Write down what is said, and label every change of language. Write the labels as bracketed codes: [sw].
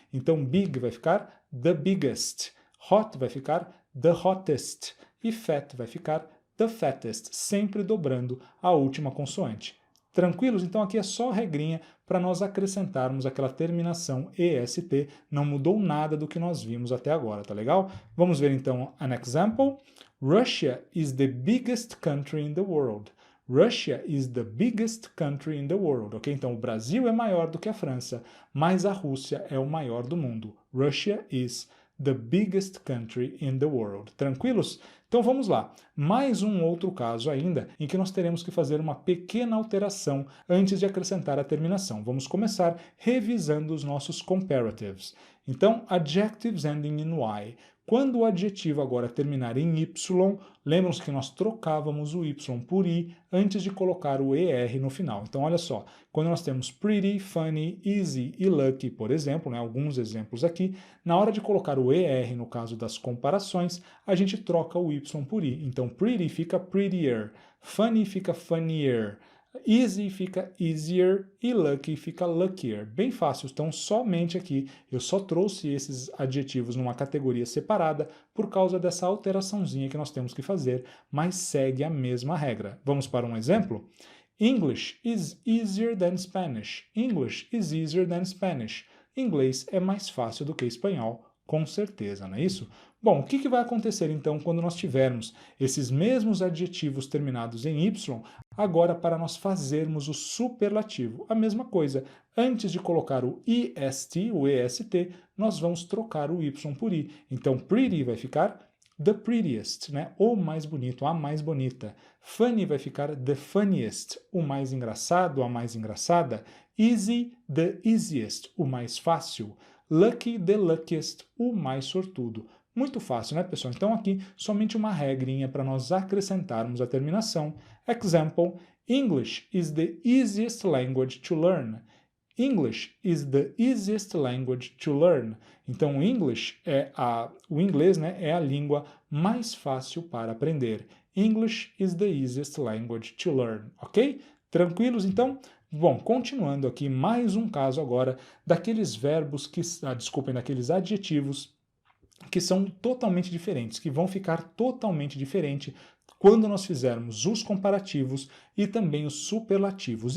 [pt] Então, big vai ficar the biggest, hot vai ficar the hottest e fat vai ficar the fattest, sempre dobrando a última consoante. Tranquilos? Então aqui é só regrinha para nós acrescentarmos aquela terminação est, não mudou nada do que nós vimos até agora, tá legal? Vamos ver então [en] an example. Russia is the biggest country in the world. Russia is the biggest country in the world, ok? [pt] Então o Brasil é maior do que a França, mas a Rússia é o maior do mundo. [en] Russia is the biggest country in the world. [pt] Tranquilos? Então vamos lá. Mais um outro caso ainda em que nós teremos que fazer uma pequena alteração antes de acrescentar a terminação. Vamos começar revisando os nossos comparatives. [en] Então, adjectives ending in y. [pt] Quando o adjetivo agora terminar em y, lembram-se que nós trocávamos o y por i antes de colocar o er no final. Então, olha só, quando nós temos pretty, funny, easy e lucky, por exemplo, né, alguns exemplos aqui, na hora de colocar o er no caso das comparações, a gente troca o y por i. Então, pretty fica prettier, funny fica funnier, easy fica easier e lucky fica luckier. Bem fácil, então somente aqui eu só trouxe esses adjetivos numa categoria separada por causa dessa alteraçãozinha que nós temos que fazer, mas segue a mesma regra. Vamos para um exemplo? [en] English is easier than Spanish. English is easier than Spanish. [pt] Inglês é mais fácil do que espanhol, com certeza, não é isso? Bom, o que vai acontecer então quando nós tivermos esses mesmos adjetivos terminados em y, agora para nós fazermos o superlativo? A mesma coisa, antes de colocar o est, o est, nós vamos trocar o y por i. Então, pretty vai ficar the prettiest, né? O mais bonito, a mais bonita. Funny vai ficar the funniest, o mais engraçado, a mais engraçada. Easy, the easiest, o mais fácil. Lucky, the luckiest, o mais sortudo. Muito fácil, né, pessoal? Então aqui somente uma regrinha para nós acrescentarmos a terminação. [en] Example, English is the easiest language to learn. English is the easiest language to learn. [pt] Então, o inglês, né, é a língua mais fácil para aprender. [en] English is the easiest language to learn, ok? [pt] Tranquilos, então? Bom, continuando aqui, mais um caso agora daqueles verbos daqueles adjetivos que são totalmente diferentes, que vão ficar totalmente diferentes quando nós fizermos os comparativos e também os superlativos.